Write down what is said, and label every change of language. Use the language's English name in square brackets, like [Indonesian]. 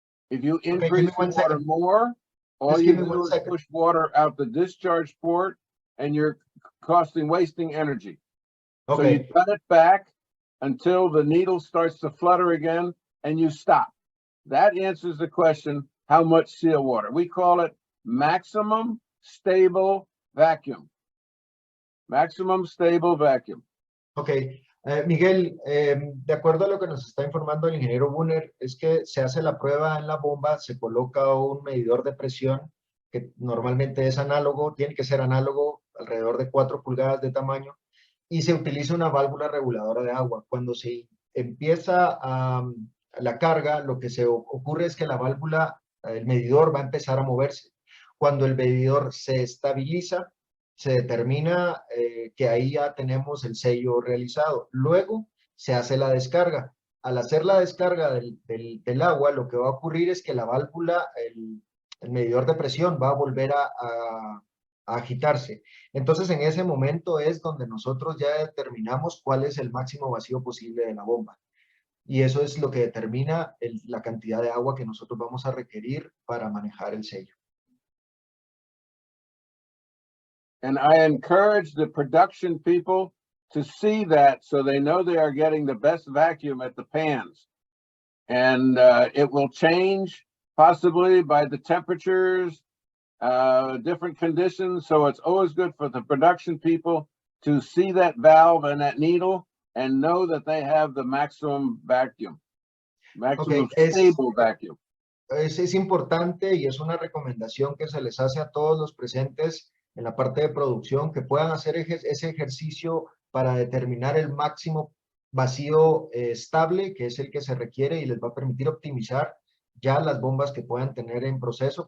[English] If you increase the water more, all you do is push water out the discharge port and you're wasting energy. So you cut it back until the needle starts to flutter again and you stop. That answers the question, how much seal water? We call it maximum stable vacuum. Maximum stable vacuum. Ok. [Spanish] Miguel, de acuerdo a lo que nos está informando el ingeniero Bunner, es que se hace la prueba en la bomba, se coloca un medidor de presión que normalmente es análogo, tiene que ser análogo, alrededor de 4 pulgadas de tamaño, y se utiliza una válvula reguladora de agua. Cuando se empieza la carga, lo que se ocurre es que la válvula, el medidor va a empezar a moverse. Cuando el medidor se estabiliza, se determina que ahí ya tenemos el sello realizado. Luego se hace la descarga. Al hacer la descarga del agua, lo que va a ocurrir es que la válvula, el medidor de presión va a volver a agitarse. Entonces, en ese momento es donde nosotros ya determinamos cuál es el máximo vacío posible de la bomba. Y eso es lo que determina la cantidad de agua que nosotros vamos a requerir para manejar el sello. [English] And I encourage the production people to see that so they know they are getting the best vacuum at the pans. And it will change possibly by the temperatures, different conditions. So it's always good for the production people to see that valve and that needle and know that they have the maximum vacuum, maximum stable vacuum. [Spanish] Es importante y es una recomendación que se les hace a todos los presentes en la parte de producción, que puedan hacer ese ejercicio para determinar el máximo vacío estable, que es el que se requiere y les va a permitir optimizar ya las bombas que puedan tener en proceso.